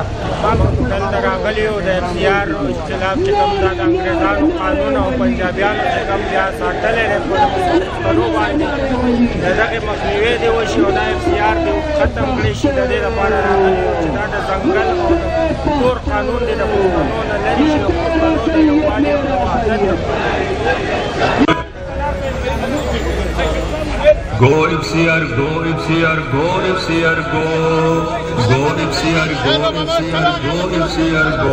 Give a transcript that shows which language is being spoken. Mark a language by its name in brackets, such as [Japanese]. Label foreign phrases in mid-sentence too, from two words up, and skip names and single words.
[Pashto] دلته راغلي یو د اف سی آر اختلاف چې کوم دا د انګریزانو قانون او پنجابیانو چې کوم بیا ساتلی دی په پښتنو باندې د دغې مخنیوی دې وشي او دا اف سی آر دې ختم کړی شي. د دې لپاره راغلي یو چې دا د ځنګل او د تور قانون دې د پښتنو نه لرې شي او پښتنو د یووالي او د وحدت [English] Go FCR, go FCR, go FCR, go. Go FCR, go FCR, go FCR, go.